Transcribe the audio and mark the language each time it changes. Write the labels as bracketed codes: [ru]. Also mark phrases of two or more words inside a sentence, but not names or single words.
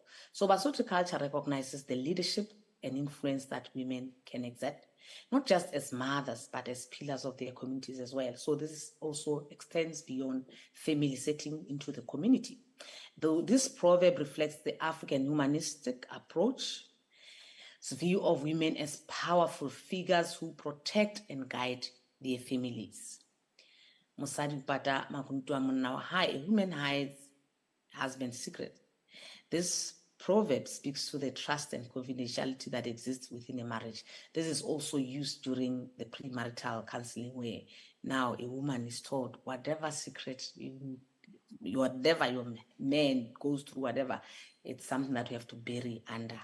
[en] So Basotho culture recognizes the leadership and influence that women can exert, not just as mothers, but as pillars of their communities as well. So this also extends beyond family setting into the community. Though this proverb reflects the African humanistic approach, view of women as powerful figures who protect and guide their families. [st] Mosadi pata makuntua monna wa hae, [en] a woman hides husband's secret. This proverb speaks to the trust and confidentiality that exists within a marriage. This is also used during the premarital counseling, where now a woman is told whatever secret whatever your man goes through, whatever, it's something that you have to bury under.